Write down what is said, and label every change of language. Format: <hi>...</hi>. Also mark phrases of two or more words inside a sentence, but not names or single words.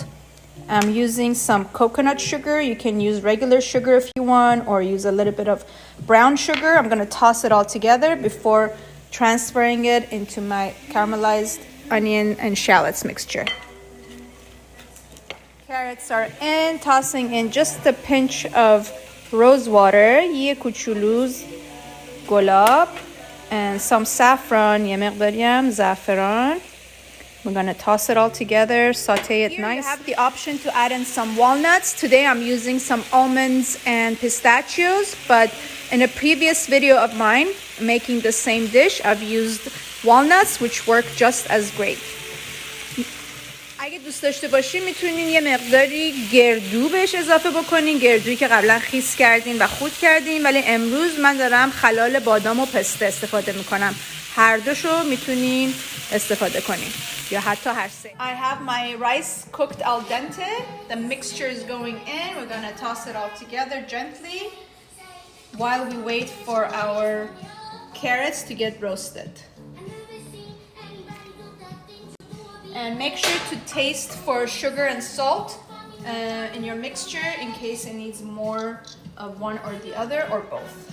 <en>I'm using some coconut sugar. You can use regular sugar if you want, or use a little bit of brown sugar. I'm going to toss it all together before transferring it into my caramelized onion and shallots mixture. Carrots are in, tossing in just a pinch of rose water,</en> <fa>یه کوچولو گلاب,</fa> <en>and some saffron,</en> <fa>یه مقداری هم زعفران.</fa> <en>We're going to toss it all together, saute it nice. You have the option to add in some walnuts. Today I'm using some almonds and pistachios, but in a previous video of mine making the same dish, I've used walnuts, which work just as great.</en> <fa>اگه دوست داشته باشین میتونین یه مقداری گردو بهش اضافه بکنین، گردویی که قبلا خیس کردین و خرد کردین، ولی امروز من دارم خلال بادام و پسته استفاده میکنم. هر دوشو میتونین استفاده کنین یا حتی هر سه.</fa> <en>I have my rice cooked al dente. The mixture is going in. We're going to toss it all together gently while we wait for our carrots to get roasted. And make sure to taste for sugar and salt in your mixture in case it needs more of one or the other or both.</en>